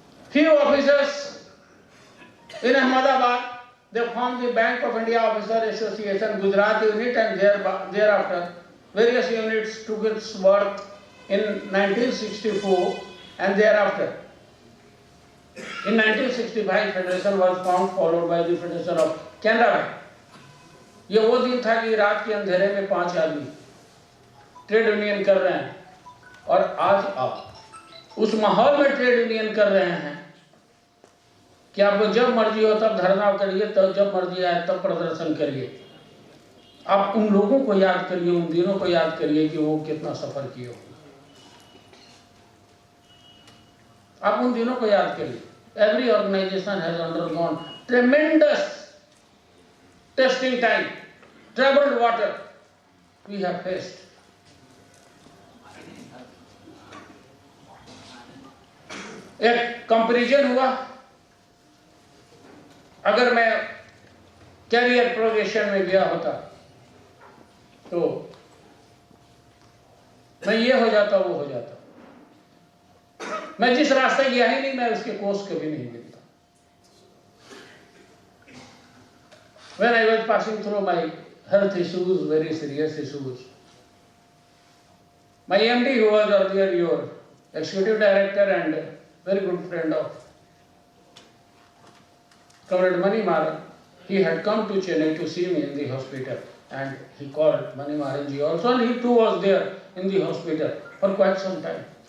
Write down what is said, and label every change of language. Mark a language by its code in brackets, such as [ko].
[en] Few officers in Ahmedabad, they formed the Bank of India Officer Association Gujarat unit, and thereafter various units took its birth in 1964, and thereafter in 1965 Federation was formed, followed by the Federation of Canara Bank. [hi] ये वो दिन था कि रात के अंधेरे में 5 आदमी ट्रेड यूनियन कर रहे हैं, और आज आप उस माहौल में ट्रेड यूनियन कर रहे हैं कि आपको जब मर्जी हो तब धरना करिए, तब जब मर्जी आए तब प्रदर्शन करिए। आप उन लोगों को याद करिए, उन दिनों को याद करिए कि वो कितना सफर किए होंगे। आप उन दिनों को याद करिए। [en] Every organization has undergone tremendous testing time, troubled water we have faced. [hi] एक कंपैरिजन हुआ, अगर मैं कैरियर प्रोग्रेशन में गया होता तो मैं ये हो जाता, वो हो जाता। मैं जिस रास्ते गया ही नहीं, मैं उसके कोर्स कभी नहीं मिलता। [en] When I was passing through my health issues, very serious issues, my MD, who was earlier your executive director and very good friend of Comrade Mani Maran, he had come to Chennai to see me in the hospital, and he called Mani Maran ji also, and he too was there in the hospital for quite some time.